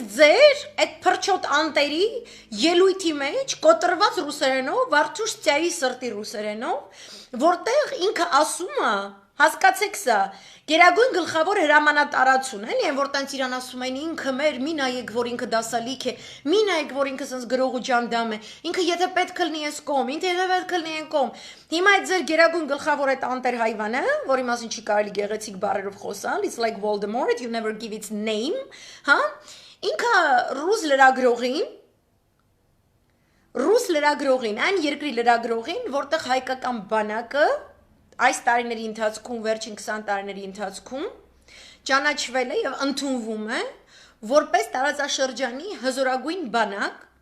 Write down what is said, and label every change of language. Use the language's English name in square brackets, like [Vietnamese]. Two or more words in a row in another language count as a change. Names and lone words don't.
[Armenian] ձեր այդ փրչոտ անտերի ելույթի մեջ կոտրված ռուսերենով, Վարդուշտյայի սրտի ռուսերենով, որտեղ ինքը ասում է, հասկացեք սա, գերագույն գլխավոր հրամանատարություն, էլի են, որ տենց իրան ասում են ինքը մեր, մի նայեք, որ ինքը դասալիք է, մի նայեք, որ ինքը սենց գրող ու ջանդամ է, ինքը եթե պետք կլնի ես կողմ, ինքը եթե պետք կլնի են կողմ։ Հիմա այդ ձեր գերագույն գլխավոր այդ անտեր հայվանը, որի մասին չի կարելի գեղեցիկ բառերով խոսալ, [English] it's like Voldemort, you never give its name, [Armenian] հա, ինքը ռուս լրագրողին, այն երկրի լրագրողին, որտեղ հայկական բանակը այս տարիների ընթացքում, վերջին 20 տարիների ընթացքում ճանաչվել է եւ ընդունվում է որպես տարածաշրջանի հզորագույն բանակ